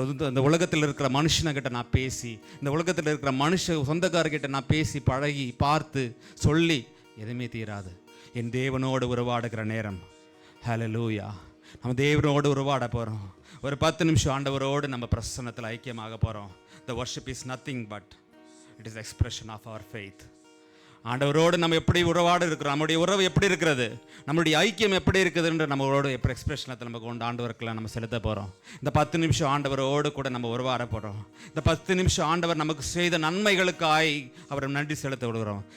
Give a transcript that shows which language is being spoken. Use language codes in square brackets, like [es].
[ta] இந்த உலகத்தில் இருக்கிற மனுஷனக்கிட்ட நான் பேசி, இந்த உலகத்தில் இருக்கிற சொந்தக்காரர்கிட்ட நான் பேசி பழகி பார்த்து சொல்லி எதுவுமே தீராது. என் தேவனோடு உறவாடுகிற நேரம். அல்லேலூயா. நம்ம தேவனோடு உறவாட போகிறோம். ஒரு 10 நிமிஷம் ஆண்டவரோடு நம்ம பிரசன்னத்தில் ஐக்கியமாக போகிறோம். [en] The worship is nothing but it is expression of our faith. [ta] ஆண்டவரோடு நம்ம எப்படி உறவாடு இருக்கிறோம், நம்முடைய உறவு எப்படி இருக்கிறது, நம்மளுடைய ஐக்கியம் எப்படி இருக்குதுன்ற நம்மளோட எப்படி எக்ஸ்பிரஷனத்தில் நம்ம கொண்டு ஆண்டவருக்கெல்லாம் நம்ம செலுத்த போகிறோம். இந்த 10 நிமிஷம் ஆண்டவரோடு கூட நம்ம உறவாட போகிறோம். இந்த 10 நிமிஷம் ஆண்டவர் நமக்கு செய்த நன்மைகளுக்காய் அவரை நன்றி செலுத்த விடுகிறோம்.